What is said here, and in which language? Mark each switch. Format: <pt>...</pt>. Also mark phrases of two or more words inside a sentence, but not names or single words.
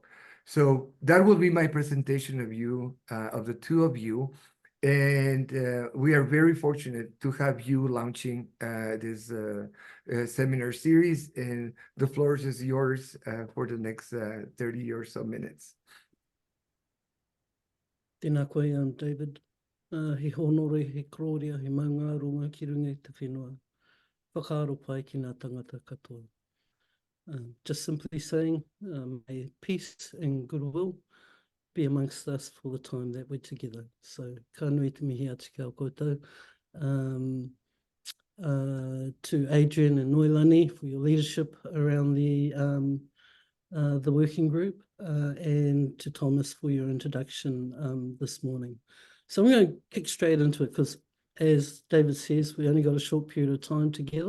<en>So that will be my presentation of you, of the two of you. And we are very fortunate to have you launching this seminar series, and the floor is yours for the next 30 or so minutes.</en> <mi>Tēnā koe, David. He honore, he kororia, he maunga runga ki runga I te whenua. Whakaaro pai ki ngā tangata katoa.</mi> <en>Just simply saying, may peace and goodwill be amongst us for the time that we're together. So,</en> <mi>ka nui te mihi atu kia koutou.</mi> <en>To Adrian and Noelani for your leadership around the working group, and to Thomas for your introduction this morning. So I'm going to kick straight into it, because as David says, we only got a short period of time together.</en>